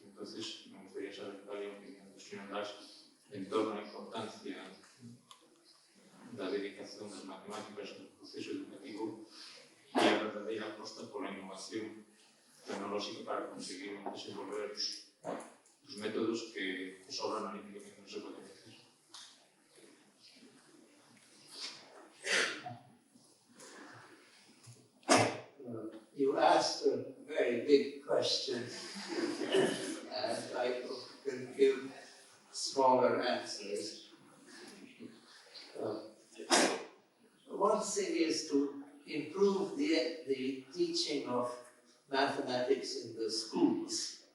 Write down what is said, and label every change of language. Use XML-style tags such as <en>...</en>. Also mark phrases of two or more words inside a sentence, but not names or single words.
<es>Entonces, me gustaría saber cuál</es> <gl>é a opinión do señor Lars en torno á importancia da dedicación das matemáticas no proceso educativo e a verdadeira aposta pola innovación tecnolóxica para conseguir desenvolver os métodos que sobran analíticamente non se poden hacer.</gl> <en>asked a very big question, and I can give smaller answers. One thing is to improve the teaching of mathematics in the schools.</en>